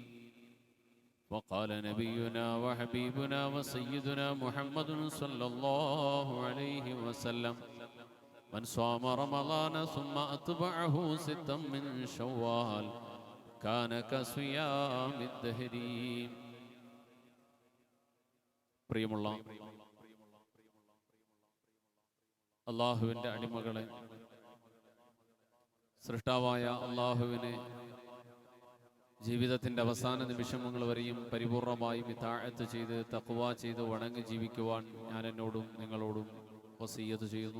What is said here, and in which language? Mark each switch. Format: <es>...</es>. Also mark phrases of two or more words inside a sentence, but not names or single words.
<ar>وقال نبينا وحبيبنا وسيدنا محمد صلى الله عليه وسلم: من صام رمضان ثم أتبعه ستا من شوال كان كصيام الدهر.</ar> <ml>പ്രിയമുള്ള അല്ലാഹുവിൻ്റെ അടിമകളെ, സൃഷ്ടാവായ അല്ലാഹുവിനെ ജീവിതത്തിൻ്റെ അവസാന നിമിഷങ്ങൾ വരെയും പരിപൂർണമായും ഇതാഅത്ത് ചെയ്ത് തഖ്വ ചെയ്ത് വണങ്ങി ജീവിക്കുവാൻ ഞാൻ എന്നോടും നിങ്ങളോടും വസിയ്യത്ത് ചെയ്യുന്നു.</ml>